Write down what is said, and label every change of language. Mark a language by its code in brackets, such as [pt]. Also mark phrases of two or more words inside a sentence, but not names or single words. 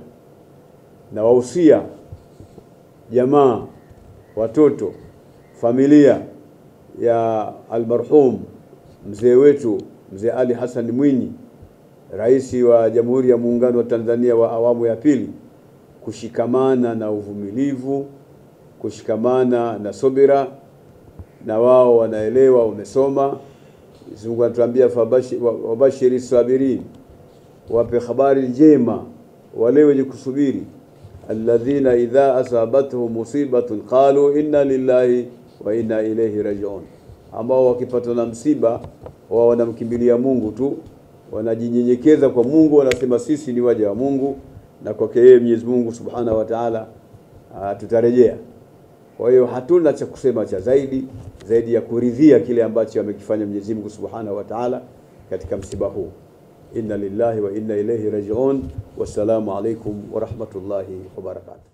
[sw] Na wahusia jamaa, watoto, familia ya almarhum mzee wetu mzee Ali Hassan Mwinyi, rais wa Jamhuri ya Muungano wa Tanzania wa awamu ya pili, kushikamana na uvumilivu, kushikamana na subira, na wao wanaelewa, wamesoma. Mungu anatuambia [ar] وبشر الصابرين, [sw] wape habari njema wale wenye kusubiri, [ar] الذين إذا أصابتهم مصيبة قالوا إنا لله وإنا إليه راجعون, [sw] ambao wakipatwa na msiba wao wanamkimbilia Mungu tu, wanajinyenyekeza kwa Mungu, wanasema sisi ni waja wa Mungu na kwake yeye Mwenyezi Mungu [ar] سبحانه وتعالى [sw] tutarejea. Kwa hiyo hatuna cha kusema cha zaidi ya kuridhia kile ambacho amekifanya Mwenyezi Mungu [ar] سبحانه وتعالى [sw] katika msiba huu. [ar] إنا لله وإنا إليه راجعون. والسلام عليكم ورحمة الله وبركاته.